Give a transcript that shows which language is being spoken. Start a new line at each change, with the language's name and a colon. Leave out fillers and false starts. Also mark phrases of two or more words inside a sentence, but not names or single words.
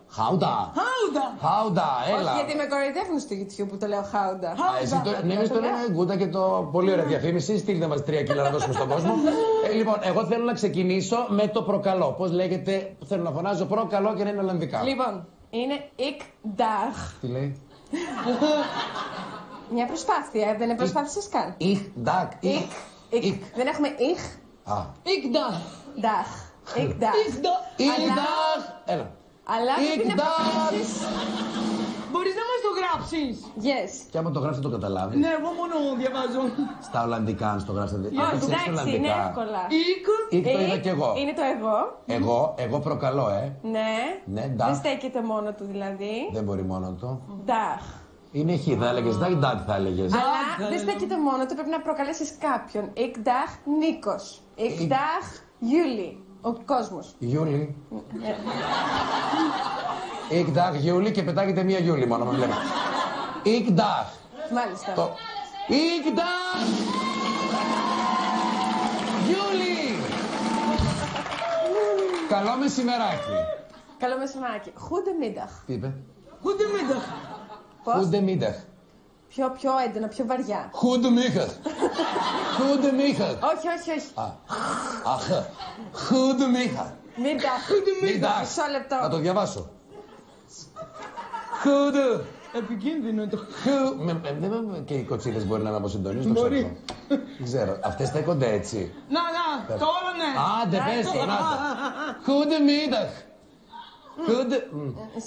Greek: Χάουντα, έλα. Όχι, γιατί με κοροϊδεύουν στο YouTube που το λέω χάουντα. Ναι, εμείς το λέμε γκούντα και το πολύ ωραία διαφήμιση. Στείλτε μας 3 κιλά να δώσουμε στον κόσμο. Λοιπόν, εγώ θέλω να ξεκινήσω με το προκαλώ. Πώς λέγεται, θέλω να φωνάζω προκαλώ και να είναι Ολλανδικά. Λοιπόν, είναι
Dutch: ik dag.
Greek: Τι λέει? Μια προσπάθεια, δεν προσπάθησες καν.
Dutch: Ich dag. Ik.
Greek: Δεν έχουμε ich.
Dutch: Ik dag. Dag. Ik dag.
Greek: Έλα. Αλλά πρέπει να προσπαθήσεις. Μπορείς να μας το γράψεις? Yes. Και άμα το γράψεις το καταλάβεις. Ναι, εγώ μόνο διαβάζω. Στα Ολλανδικά, αν στο γράψετε. Όχι, εντάξει, είναι εύκολα. Ik. Το είδα κι εγώ. Είναι το εγώ. Εγώ προκαλώ, Ναι. Δεν στέκεται μόνο του δηλαδή. Δεν μπορεί μόνο του. Dag. Είναι χ, θα έλεγες dag, θα έλεγες. Αλλά δεν στέκεται μόνο του, πρέπει να προκαλέσεις κάποιον.
Dutch: Ik dag Νίκος. Ik dag Γιούλη.
Greek: Ο κόσμος. Γιούλη.
Dutch: Ik dag
Greek: Γιούλη και πετάγεται μία Γιούλη μόνο, με βλέπετε.
Dutch: Ik dag.
Greek: Μάλιστα.
Dutch: Ik dag Γιούλη.
Greek: Καλό μεσημεράκι. Καλό μεσημεράκι. Goedemiddag. Τι είπε? Goedemiddag. Πώς? Goedemiddag. Πιο έντονα, πιο βαριά.
Dutch: Goedemiddag. Goedemiddag.
Greek: Όχι. Αχ. Goedemiddag. Middag. Μισό λεπτό. Να το διαβάσω. Goede. Επικίνδυνο το. Και οι κοτσίδες μπορεί να με αποσυντονίζουν. Μπορεί. Δεν ξέρω. Αυτές στέκονται έτσι. Να, τώρα ναι. Άντε, πες το. Goedemiddag. Εσύ.